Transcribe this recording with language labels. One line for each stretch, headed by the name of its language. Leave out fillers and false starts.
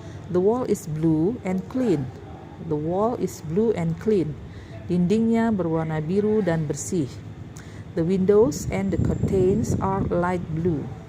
English: The wall is blue and clean.
Indonesian: Dindingnya berwarna biru dan bersih.
English: The windows and the curtains are light blue.